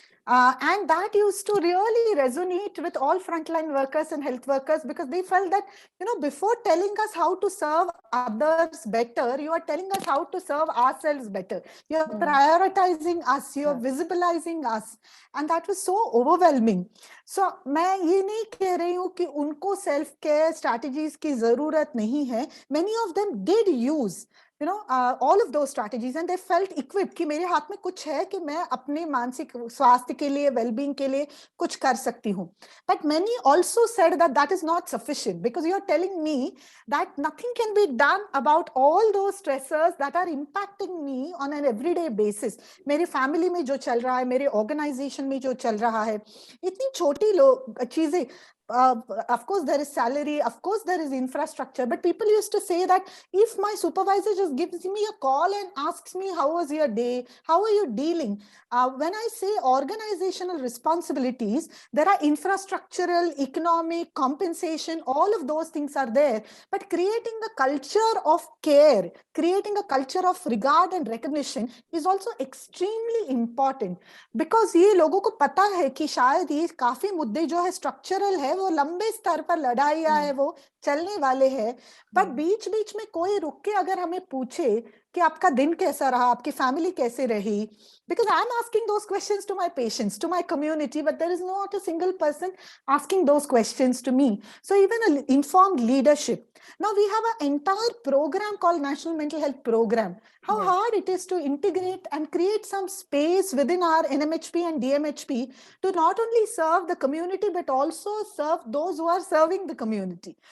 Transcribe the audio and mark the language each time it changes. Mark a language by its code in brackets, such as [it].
[en] And that used to really resonate with all frontline workers and health workers, because they felt that, before telling us how to serve others better, you are telling us how to serve ourselves better. You're prioritizing us, you're visibilizing us. And that was so overwhelming. [hi] So, मैं ये नहीं कह रही हूँ कि उनको self-care strategies की ज़रूरत नहीं है. [en] Many of them did use all of those strategies, and they felt equipped [hi] कि मेरे हाथ में कुछ है कि मैं अपने मानसिक स्वास्थ्य के लिए, well-being के लिए कुछ कर सकती हूँ. [en] But many also said that that is not sufficient, because you are telling me that nothing can be done about all those stressors that are impacting me on an everyday basis. [hi] मेरे family में जो चल रहा है, मेरे organization में जो चल रहा है, इतनी छोटी चीजें. [en] Of course there is salary, of course there is infrastructure, but people used to say that if my supervisor just gives me a call and asks me how was your day, how are you dealing, when I say organizational responsibilities, there are infrastructural, economic, compensation, all of those things are there, but creating a culture of care, creating a culture of regard and recognition is also extremely important, because [hi] ये लोगों को पता है कि शायद ये काफी मुद्दे जो है structural है, वो लंबे स्तर पर लड़ाइयाँ है, वो चलने वाले हैं, पर बीच बीच में कोई रुक के अगर हमें पूछे कि आपका दिन कैसा रहा, आपकी फैमिली कैसे रही, [en] because I'm asking those questions to my patients, to my community, but there is not a single person asking those questions to me. So even an informed leadership. Now we have an entire program called National Mental Health Program. How hard it is to integrate and create some space within our NMHP and DMHP to not only serve the community, but also serve those who are serving the community.